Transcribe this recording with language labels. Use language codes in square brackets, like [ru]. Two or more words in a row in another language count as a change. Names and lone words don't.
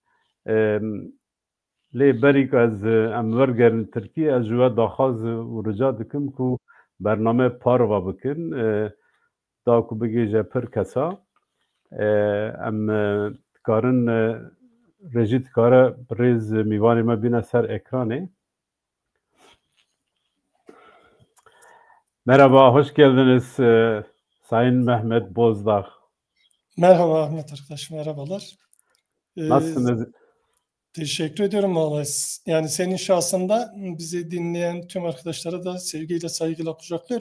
[ku] Lê berî ku ez em wergerin Tirkî, ez ji we daxwaz û rica dikim ku bername parva bikin. Da ku bigêje pir kesa. Em dikarin rejî dikare bi rêz mîvanê me bîne ser ekranê. [tr] Merhaba, hoş geldiniz Sayın Mehmet Bozdağ. Merhaba Ahmet arkadaş, merhabalar. Nasılsınız? Teşekkür ediyorum vallahi. Yani senin şahsında bizi dinleyen tüm arkadaşlara da sevgiyle, saygıyla kucaklıyorum.